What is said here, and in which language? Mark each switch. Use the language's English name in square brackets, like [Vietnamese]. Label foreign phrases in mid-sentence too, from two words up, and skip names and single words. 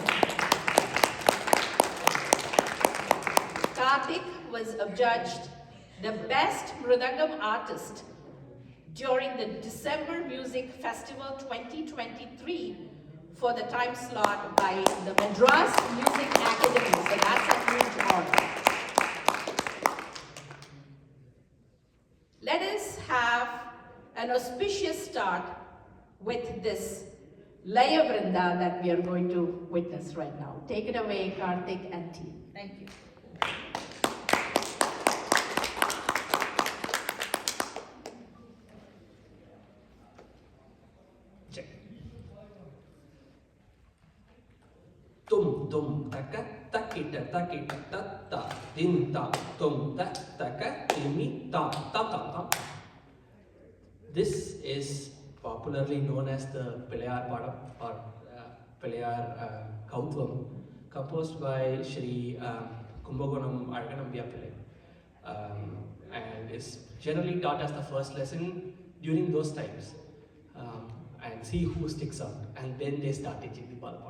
[English] Karthik was adjudged the best Mridangam artist during the December Music Festival 2023 for the time slot by the Madras Music Academy, so that's a huge honor. Let us have an auspicious start with this Laya Vrinda that we are going to witness right now. Take it away, Karthik and team. Thank you. Tum tum taka takita takita tatta dinta tum ta taka timi ta ta ta ta. This is popularly known as the Pilayar Padam or Pilayar Kautvam, composed by Shri Kumbakonam Arkanambia Pillai, and is generally taught as the first lesson during those times, and see who sticks out, and then they start teaching the Parampara.